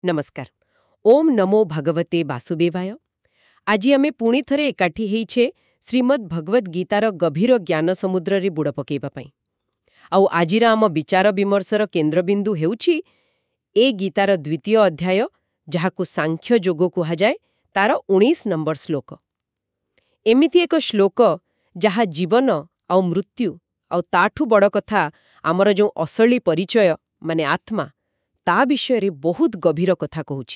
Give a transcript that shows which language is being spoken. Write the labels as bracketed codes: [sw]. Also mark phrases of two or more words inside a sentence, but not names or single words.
[or] नमस्कार। [sa] ओम नमो भगवते वासुदेवाय। [or] ଆଜି ଆମେ ପୁଣି ଥରେ ଏକାଠି ହେଇଛେ ଶ୍ରୀମଦ୍ ଭଗବଦ ଗୀତାର ଗଭୀର ଜ୍ଞାନ ସମୁଦ୍ର ବୁଡ଼ ପକେଇବା ପାଇଁ। ଆଉ ଆଜିର ଆମ ବିଚାର ବିମର୍ଶର କେନ୍ଦ୍ରବିନ୍ଦୁ ହେଉଛି ଏ ଗୀତାର ଦ୍ୱିତୀୟ ଅଧ୍ୟାୟ ଯାହାକୁ ସାଂଖ୍ୟ ଯୋଗ କୁହାଯାଏ ତାର 19 ନମ୍ବର ଶ୍ଳୋକ। ଏମିତି ଏକ ଶ୍ଳୋକ ଯାହା ଜୀବନ ଆଉ ମୃତ୍ୟୁ ଆଉ ତାଠୁ ବଡ଼ କଥା ଆମର ଯେଉଁ ଅସଲି ପରିଚୟ ମାନେ ଆତ୍ମା ତା ବିଷୟ ରେ ବହୁତ ଗଭୀର କଥା କହୁଛି।